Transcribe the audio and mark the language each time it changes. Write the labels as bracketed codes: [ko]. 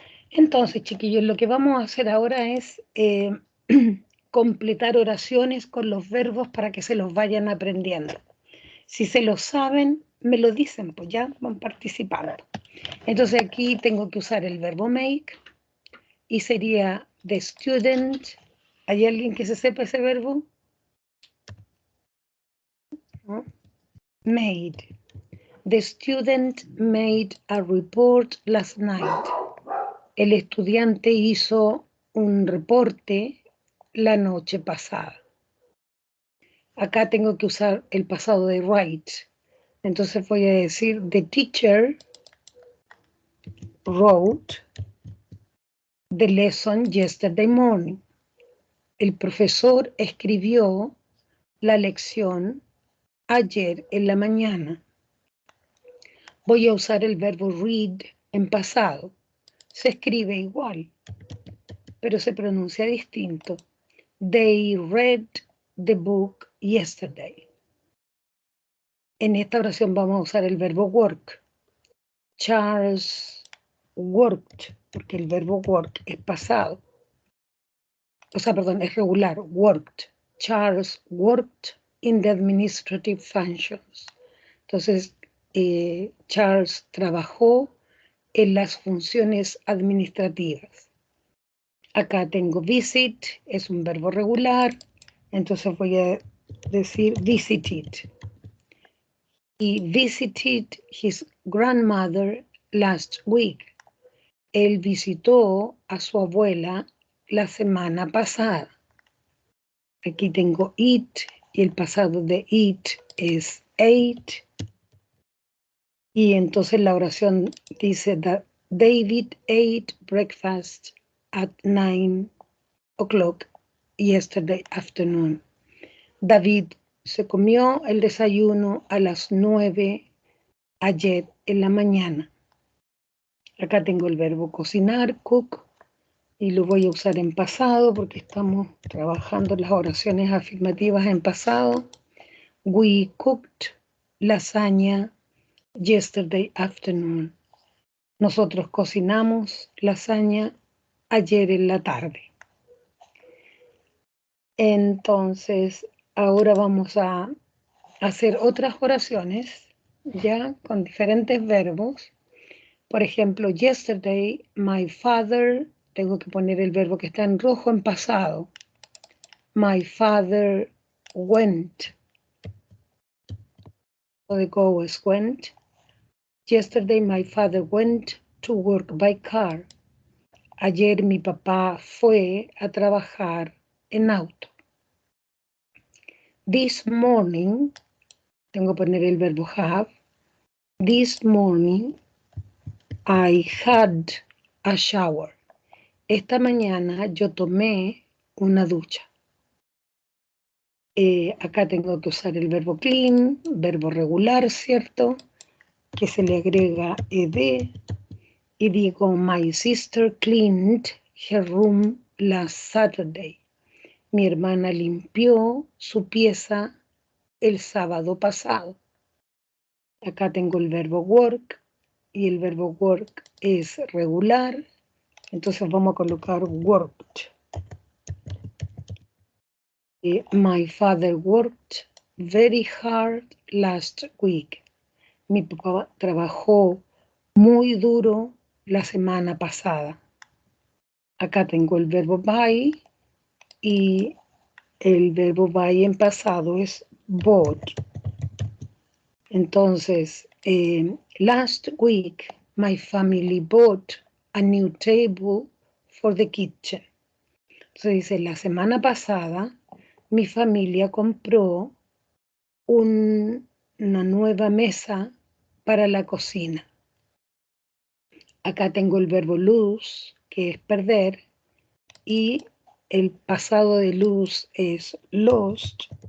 [es] Entonces, chiquillos, lo que vamos a hacer ahora es completar oraciones con los verbos para que se los vayan aprendiendo. Si se lo saben, me lo dicen, pues ya van participando. Entonces aquí tengo que usar el verbo make y sería [en] the student. [es] ¿Hay alguien que se sepa ese verbo? ¿No? Made. [en] The student made a report last night. [es] El estudiante hizo un reporte la noche pasada. Acá tengo que usar el pasado de write. Entonces voy a decir [en] the teacher wrote the lesson yesterday morning. [es] El profesor escribió la lección ayer en la mañana. Voy a usar el verbo read en pasado. Se escribe igual. pero se pronuncia distinto. [en] They read the book yesterday. [es] En esta oración vamos a usar el verbo work. [en] Charles worked, [es] porque el verbo work es pasado. O sea, perdón, es regular, [en] worked. Charles worked in the administrative functions. [es] Entonces, Charles trabajó en las funciones administrativas. Acá tengo visit, es un verbo regular, entonces voy a decir visited. [en] He visited his grandmother last week. [es] Él visitó a su abuela la semana pasada. Aquí tengo eat y el pasado de eat es ate. Y entonces la oración dice [en] that David ate breakfast at 9 o'clock yesterday afternoon. [es] David se comió el desayuno a las 9 ayer en la mañana. Acá tengo el verbo cocinar, cook, y lo voy a usar en pasado porque estamos trabajando las oraciones afirmativas en pasado. [en] We cooked lasaña yesterday afternoon. [es] Nosotros cocinamos lasaña ayer en la tarde. Entonces, ahora vamos a hacer otras oraciones, ya con diferentes verbos. Por ejemplo, [en] yesterday, my father, [es] tengo que poner el verbo que está en rojo en pasado. [en] My father went. [es] O de go es went. [en] Yesterday, my father went to work by car. [es] Ayer mi papá fue a trabajar en auto. [en] This morning, [es] tengo que poner el verbo have. [en] This morning, I had a shower. [es] Esta mañana yo tomé una ducha. Acá tengo que usar el verbo clean, verbo regular, ¿cierto? Que se le agrega ed. Y digo, [en] my sister cleaned her room last Saturday. [es] Mi hermana limpió su pieza el sábado pasado. Acá tengo el verbo work y el verbo work es regular. Entonces vamos a colocar worked. [en] My father worked very hard last week. [es] Mi papá trabajó muy duro la semana pasada. Acá tengo el verbo buy y el verbo buy en pasado es bought. [en] Entonces, last week my family bought a new table for the kitchen. [es] Entonces dice, la semana pasada mi familia compró una nueva mesa para la cocina. Acá tengo el verbo lose, que es perder, y el pasado de lose es lost.